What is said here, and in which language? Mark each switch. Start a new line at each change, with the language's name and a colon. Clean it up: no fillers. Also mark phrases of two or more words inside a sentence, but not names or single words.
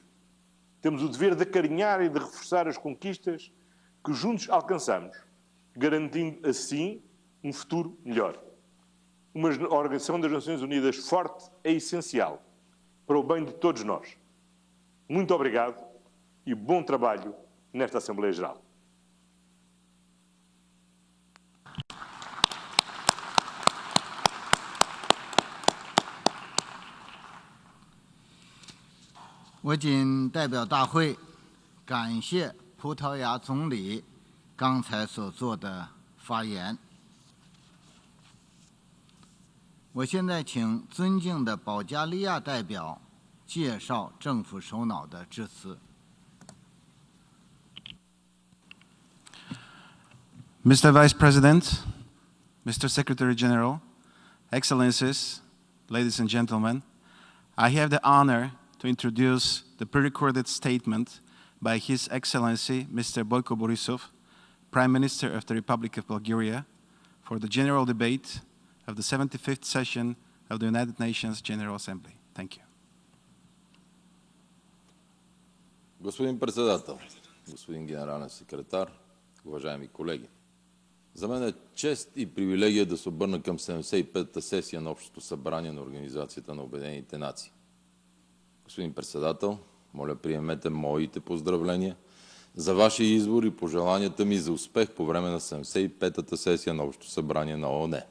Portuguese: Temos o dever de acarinhar e de reforçar as conquistas que juntos alcançamos, garantindo assim um futuro melhor. Uma Organização das Nações Unidas forte é essencial para o bem de todos nós. Muito obrigado e bom trabalho nesta Assembleia Geral.
Chinese: 我谨代表大会感谢葡萄牙总理刚才所做的发言。我现在请尊敬的保加利亚代表介绍政府首脑的致辞。
English: Mr. Vice President, Mr. Secretary General, Excellencies, ladies and gentlemen, I have the honor to introduce the pre-recorded statement by His Excellency Mr. Boyko Borisov, Prime Minister of the Republic of Bulgaria, for the general debate of the 75th session of the United Nations General Assembly. Thank you.
Bulgarian: Господин председател, господин генерален секретар, уважаеми колеги, за мен е чест и привилегия да се обърна към 75-та сесия на Общото събрание на Организацията на Обединените нации. Господин председател, моля приемете моите поздравления за вашия избор и пожеланията ми за успех по време на 75-та сесия на Общото събрание на ООН.